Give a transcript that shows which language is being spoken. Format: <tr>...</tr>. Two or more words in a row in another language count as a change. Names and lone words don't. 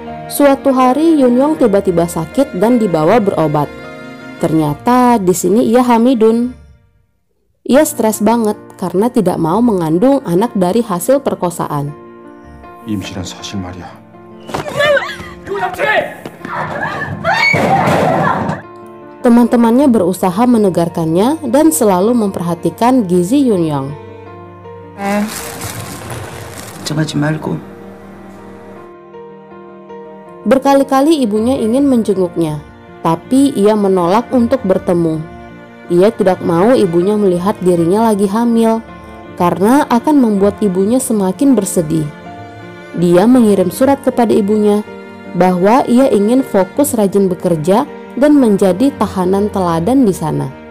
<id>Suatu hari Yunyong tiba-tiba sakit dan dibawa berobat. Ternyata di sini ia hamidun. Ia stres banget karena tidak mau mengandung anak dari hasil perkosaan.</id> <ko>임신한 사실 말이야.</ko> <id>Teman-temannya berusaha menegarkannya dan selalu memperhatikan gizi Yunyong.</id> <ko>걱정하지 말고.</ko> <id>Berkali-kali ibunya ingin menjenguknya, tapi ia menolak untuk bertemu. Ia tidak mau ibunya melihat dirinya lagi hamil, karena akan membuat ibunya semakin bersedih. Dia mengirim surat kepada ibunya bahwa ia ingin fokus rajin bekerja dan menjadi tahanan teladan di sana.</id>